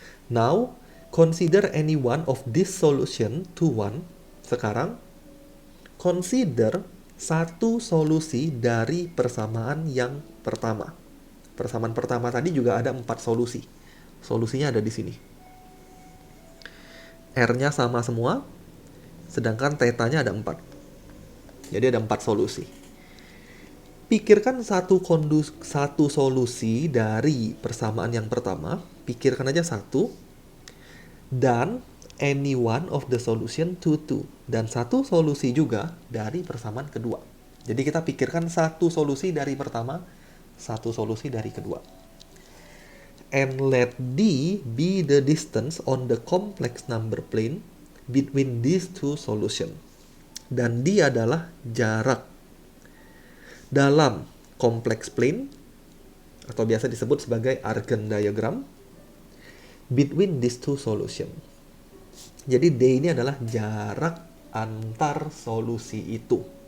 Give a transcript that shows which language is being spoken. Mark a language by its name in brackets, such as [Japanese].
[English] Now, consider any one of this solution to one. [Indonesian] Sekarang, consider satu solusi dari persamaan yang pertama. Persamaan pertama tadi juga ada 4 solusi. Solusinya ada di sini. R-nya sama semua, sedangkan θ-nya ada 4. Jadi ada 4 solusi. Pikirkan satu solusi dari persamaan yang pertama. Pikirkan aja satu. Dan [English] any one of the solution to 2. [Indonesian] Dan satu solusi juga dari persamaan kedua. Jadi kita pikirkan satu solusi dari pertama, satu solusi dari kedua. [English] And let D be the distance on the complex number plane between these two solution. [Indonesian] Dan D adalah jarak dalam complex plane, atau biasa disebut sebagai Argand diagram, [English] between these two solution. [Indonesian] Jadi D ini adalah jarak antar solusi itu.